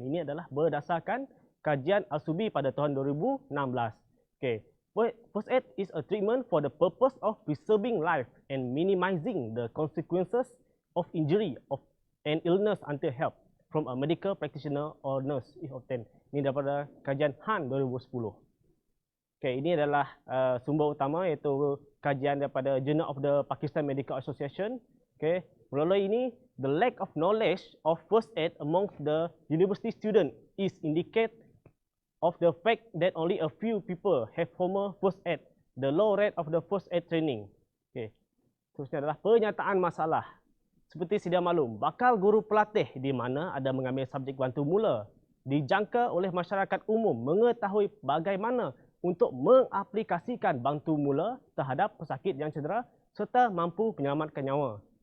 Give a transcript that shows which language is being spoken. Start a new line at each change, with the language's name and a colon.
Malay: Ini adalah berdasarkan kajian Al-Subi pada tahun 2016. Okay.
English: First aid is a treatment for the purpose of preserving life and minimizing the consequences of injury and illness until help from a medical practitioner or nurse if obtained.
Malay: Ini daripada kajian Han 2010. Okay, ini adalah sumber utama iaitu kajian daripada Journal of the Pakistan Medical Association.
English: Okay,
Malay: melalui ini,
English: the lack of knowledge of first aid amongst the university student is indicate of the fact that only a few people have formal first aid, the low rate of the first aid training. Okay.
Malay: Seterusnya adalah pernyataan masalah. Seperti sedia maklum, bakal guru pelatih di mana ada mengambil subjek bantu mula dijangka oleh masyarakat umum mengetahui bagaimana untuk mengaplikasikan bantu mula terhadap pesakit yang cedera serta mampu menyelamatkan nyawa.